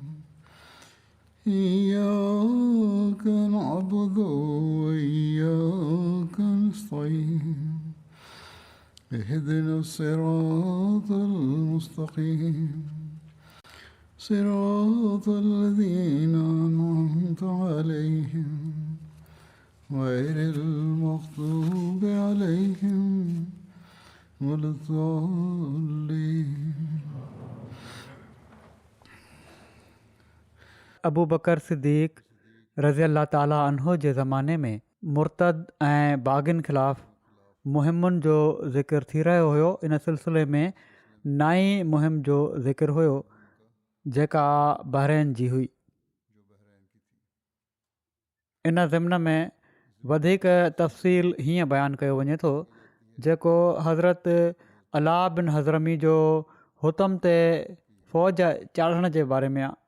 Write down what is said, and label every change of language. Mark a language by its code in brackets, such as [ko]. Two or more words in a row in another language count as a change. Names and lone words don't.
[ar] إياك نعبد وإياك نستعين اهدنا الصراط المستقيم صراط الذين أنعمت عليهم غير المغضوب عليهم ولا الضالين. [sd] अबू बकर सिद्दीक़ [ar] رضي الله تعالى عنه [sd] जे ज़माने में मुर्तद ऐं बाग़िन ख़िलाफ़ु मुहिमुनि जो ज़िक्र थी रहियो हुयो। इन सिलसिले में नाई मुहिम जो ज़िक्र हुयो जेका बहरैन जी हुई। इन ज़िम्न में वधीक तफ़सील हीअं बयानु कयो वञे थो जेको हज़रत अला बिन हज़रमी जो हुतम ते फ़ौज चाढ़ण जे बारे में आहे।